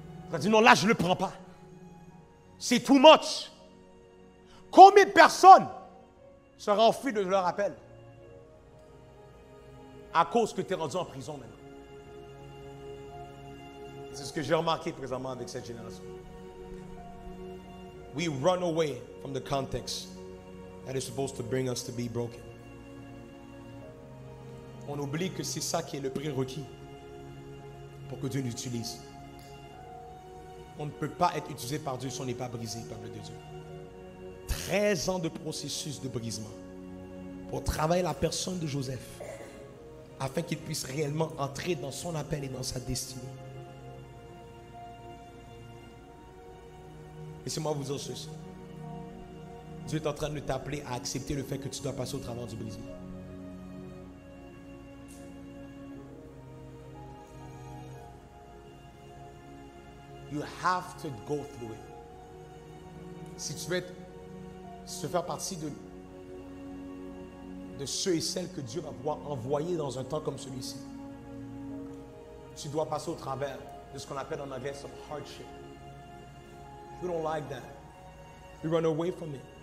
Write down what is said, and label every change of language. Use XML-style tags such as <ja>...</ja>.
<fr>Tu as dit non, là je ne le prends pas. C'est too much. Combien de personnes seraient enfuies de leur appel à cause que tu es rendu en prison maintenant? C'est ce que j'ai remarqué présentement avec cette génération.</fr> <en>We run away from the context that is supposed to bring us to be broken.</en> <fr>On oublie que c'est ça qui est le prérequis pour que Dieu nous utilise. On ne peut pas être utilisé par Dieu si on n'est pas brisé, peuple de Dieu. 13 ans de processus de brisement pour travailler la personne de Joseph afin qu'il puisse réellement entrer dans son appel et dans sa destinée. Laissez-moi vous dire ceci. Dieu est en train de t'appeler à accepter le fait que tu dois passer au travers du brisement.</fr> <en>You have to go through it.</en> <fr>Si tu veux faire partie de ceux et celles que Dieu va pouvoir envoyer dans un temps comme celui-ci, tu dois passer au travers de ce qu'on appelle en anglais</fr> <en>some hardship. We don't like that. We run away from it.</en>